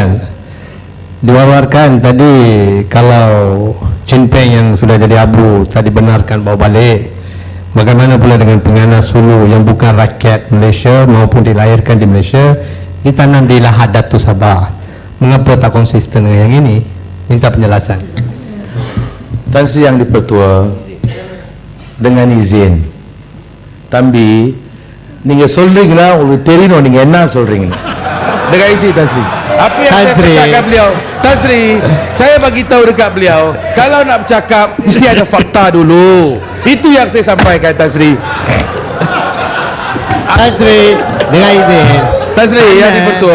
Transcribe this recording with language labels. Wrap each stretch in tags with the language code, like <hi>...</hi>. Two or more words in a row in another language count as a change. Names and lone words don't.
<ms>Diwawarkan tadi kalau Chin Peng yang sudah jadi abu tadi benarkan bawa balik, bagaimana pula dengan penganas Sulu yang bukan rakyat Malaysia maupun dilahirkan di Malaysia, ditanam di Lahad Datu Sabah? Mengapa tak konsisten dengan yang ini? Minta penjelasan. Tan Sri yang dipertua, dengan izin,</ms> <ta>Tambi நீங்க சொல்றீங்களா உங்களுக்கு தெரியணும் நீங்க என்ன சொல்றீங்க.</ta> <ms>Dengan izin Tan Sri, apa yang saya katakan beliau, Tan Sri, saya bagi tahu dekat beliau, kalau nak bercakap mesti ada fakta dulu. Itu yang saya sampaikan, Tan Sri. Tan Sri, dengan izin. Tan Sri yang dipertua.</ms>